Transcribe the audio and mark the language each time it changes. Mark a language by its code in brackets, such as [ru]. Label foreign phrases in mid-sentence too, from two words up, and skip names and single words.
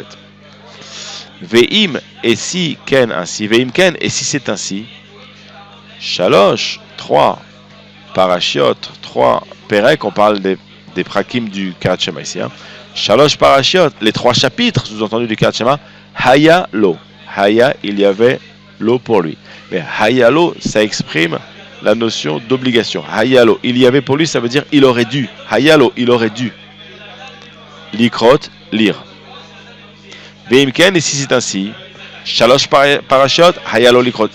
[fr] Ve'im, et si Ken ainsi. [he] ואם כן, [fr] et si c'est ainsi. Shalosh, 3 Parashiot, 3 Perek, on parle des prakim du [he] קריאת שמע [fr] ici. [he] שלוש פרשיות, [fr] les 3 chapitres, sous-entendu du [he] קריאת שמע. היה לו. [fr] Haya, il y avait l'eau pour lui. Mais [he] היה לו, [fr] ça exprime la notion d'obligation. Hayalo, il y avait pour lui, ça veut dire il aurait dû. Hayalo, il aurait dû. Likrot, lire. Veimken, et si c'est ainsi, [he] שלוש פרשיות, היה לו לקרות.